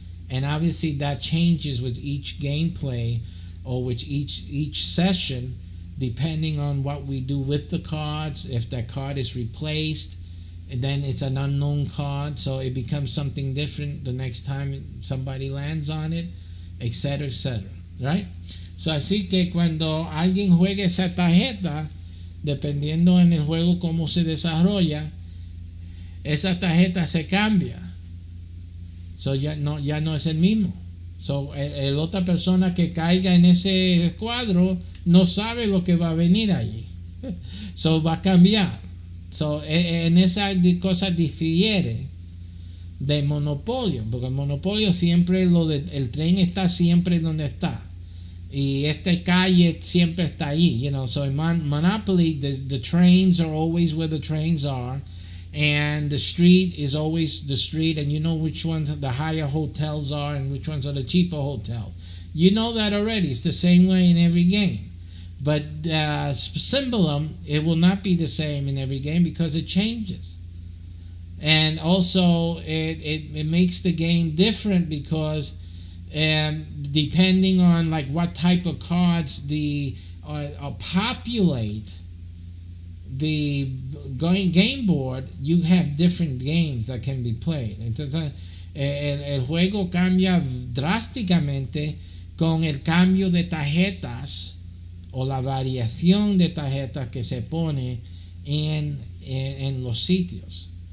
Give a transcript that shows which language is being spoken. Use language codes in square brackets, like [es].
[en] And obviously that changes with each gameplay or with each session, depending on what we do with the cards. If that card is replaced, then it's an unknown card, so it becomes something different the next time somebody lands on it, etc., etc. Right? [es] So así que cuando alguien juegue esa tarjeta, dependiendo en el juego cómo se desarrolla, esa tarjeta se cambia. So ya no es el mismo. So el otra persona que caiga en ese cuadro no sabe lo que va a venir allí. So va a cambiar. So en esa cosa difiere de monopolio, porque el monopolio siempre el tren está siempre donde está. Y esta calle siempre está ahí, [en] you know. So in Monopoly, the trains are always where the trains are, and the street is always the street, and you know which ones the higher hotels are and which ones are the cheaper hotels. You know that already. It's the same way in every game. But SYMBOLUM, it will not be the same in every game because it changes. And also, it makes the game different because depending on like what type of cards populate the game board, you have different games that can be played. [es] Entonces, el juego cambia drásticamente con el cambio de tarjetas o la variación de tarjetas que se pone en los sitios.